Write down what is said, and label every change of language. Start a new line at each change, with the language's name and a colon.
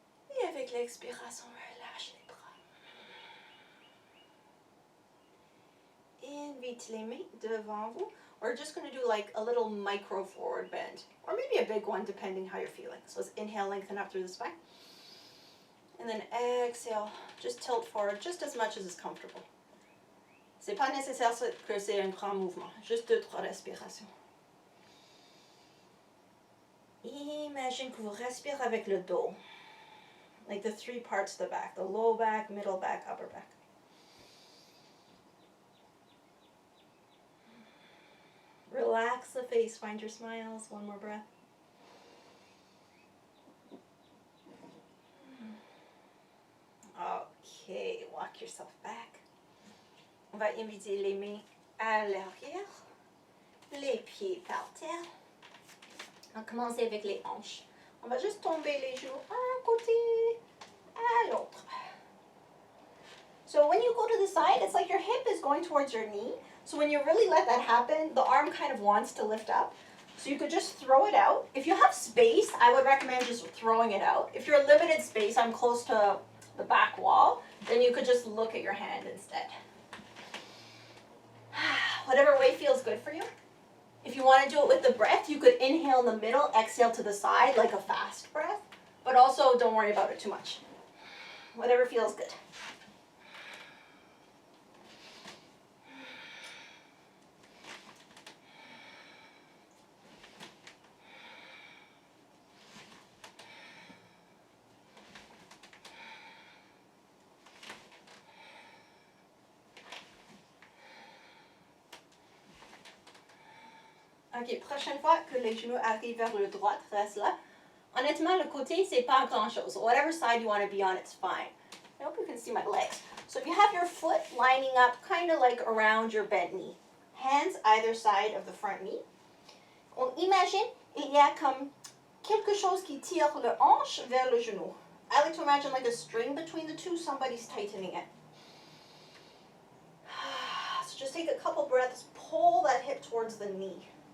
French: Et avec l'expiration, relâche les bras. Invite les mains devant vous.
English: We're just going to do like a little micro forward bend, or maybe a big one depending how you're feeling. So let's inhale, lengthen up through the spine. And then exhale, just tilt forward just as much as is comfortable.
French: C'est pas nécessaire que c'est un grand mouvement, juste 2-3 respirations. Imagine que vous respirez avec le dos,
English: like the 3 parts of the back, the low back, middle back, upper back. Relax the face, find your smiles. 1 more breath. Okay, walk yourself back.
French: On va inviter les mains à l'arrière, les pieds par terre. On va commencer avec les hanches. On va juste tomber les genoux d'un côté à l'autre.
English: So when you go to the side, it's like your hip is going towards your knee. So when you really let that happen, the arm kind of wants to lift up. So you could just throw it out. If you have space, I would recommend just throwing it out. If you're limited space, I'm close to the back wall, then you could just look at your hand instead. Whatever way feels good for you. If you want to do it with the breath, you could inhale in the middle, exhale to the side like a fast breath, but also don't worry about it too much. Whatever feels good.
French: Ok, prochaine fois que les genoux arrivent vers le droit, reste là. Honnêtement, le côté, c'est pas grand-chose.
English: Whatever side you want to be on, it's fine. I hope you can see my legs. So if you have your foot lining up kind of like around your bent knee, hands either side of the front knee.
French: On imagine, il y a comme quelque chose qui tire le hanche vers le genou.
English: I like to imagine like a string between the two, somebody's tightening it. So just take a couple breaths, pull that hip towards the knee.